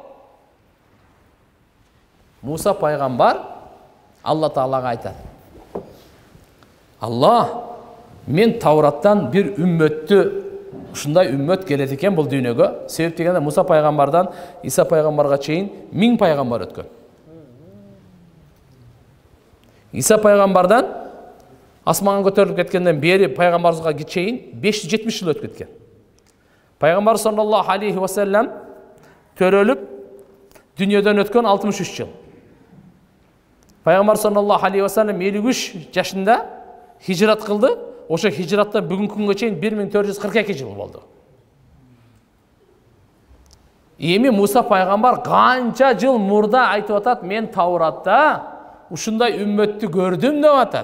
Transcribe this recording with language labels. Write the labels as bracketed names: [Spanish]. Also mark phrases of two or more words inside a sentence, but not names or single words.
[Kyrgyz] Муса пайгамбар Алла Таалага айтат: Алла, мен Таураттан бир үммөттү, ушундай үммөт келет экен бул дүйнөгө. Себеп дегенде Муса пайгамбардан Иса пайгамбарга чейин 1000 пайгамбар өткөн. Иса пайгамбардан асманга көтөрүлүп кеткенден бери пайгамбарыбызга чейин 570 жыл өтүп кеткен. Пайгамбар [Arabic] صلى الله عليه وسلم [Kyrgyz] төрөлүп дүйнөдөн өткөн 63 жыл. Пайгамбар [Arabic] صلى الله عليه وسلم [Kyrgyz] 53 жашында хижрат кылды. Ошо хижраттан бүгүнкү күнгө чейин 1442 жыл болду. Эми Муса пайгамбар канча жыл мурда айтып атат: мен Тауратта ушундай үммөттү көрдүм деп атат.